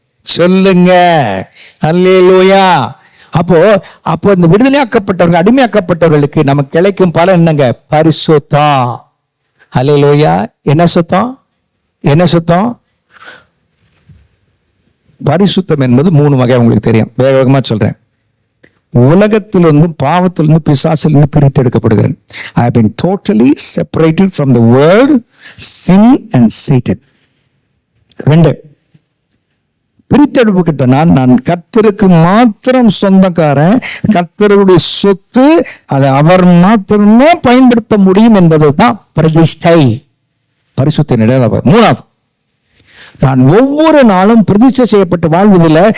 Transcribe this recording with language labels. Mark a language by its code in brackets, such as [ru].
[ta] சொல்லுங்க ஹல்லேலூயா. அப்போ இந்த விடுதலையாக்கப்பட்டவர்கள், அடிமையாக்கப்பட்டவர்களுக்கு நமக்கு கிடைக்கும் பலன் என்னங்க? பரிசுத்தம். ஹல்லேலூயா. என்ன சுத்தம்? என்ன சுத்தம்? பரிசுத்தம் என்பது 3 வகை. உங்களுக்கு தெரியும், வேக வேகமா சொல்றேன். உலகத்திலிருந்து, பாவத்திலிருந்து, பிசாசிலிருந்து பிரித்து எடுக்கப்படுகிறேன். [en] I have been totally separated from the world, sin and Satan. [ta] 2, பிரித்தெடுப்புக்கிட்ட நான் கர்த்தருக்கு மாத்திரம் சொந்தக்காரன், கர்த்தருடைய சொத்து, அதை அவர் மாத்திரமே பயன்படுத்த முடியும் என்பது தான் பிரதிஷ்டை, பரிசுத்த நிலையில். 3வது, நான் ஒவ்வொரு நாளும் பிரதிஷ்டை செய்யப்பட்டு வாழ்வதில்லை.